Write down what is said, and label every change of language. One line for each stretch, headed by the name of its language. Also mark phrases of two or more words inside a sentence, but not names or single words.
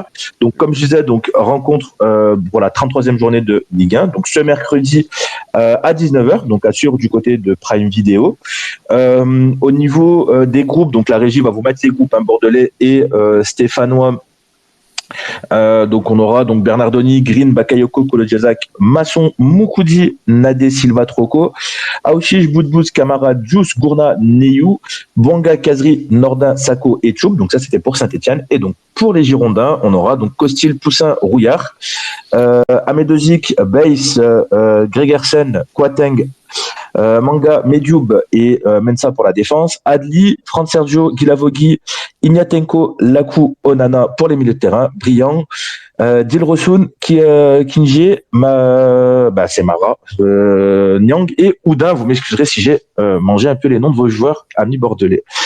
French: Donc, comme je disais, rencontre pour la 33e journée de Ligue 1. Donc, ce mercredi à 19h, donc assure du côté de Prime Video. Au niveau des groupes, donc la régie va vous mettre les groupes bordelais et stéphanois. Donc on aura Bernardoni, Green, Bakayoko, Kolodjazak, Masson, Moukoudi, Nadé, Silva, Troco, Aouchiche, Boudbouz, Camara, Djous, Gourna, Neyou, Bouanga, Kazri, Nordin, Sako et Tchoub. Donc ça c'était pour Saint-Etienne. Et donc pour les Girondins, on aura Costil, Poussin, Rouillard, Amedozik, Baïs, Gregersen, Kwateng, Manga, Medjoub et Mensa pour la défense, Adli, Fran Sergio, Guilavogui, Ignatenko, Lakou, Onana pour les milieux de terrain, Briand, Dilrosun, Kinji, c'est Mara, Nyang et Oudin. Vous m'excuserez si j'ai mangé un peu les noms de vos joueurs, amis bordelais.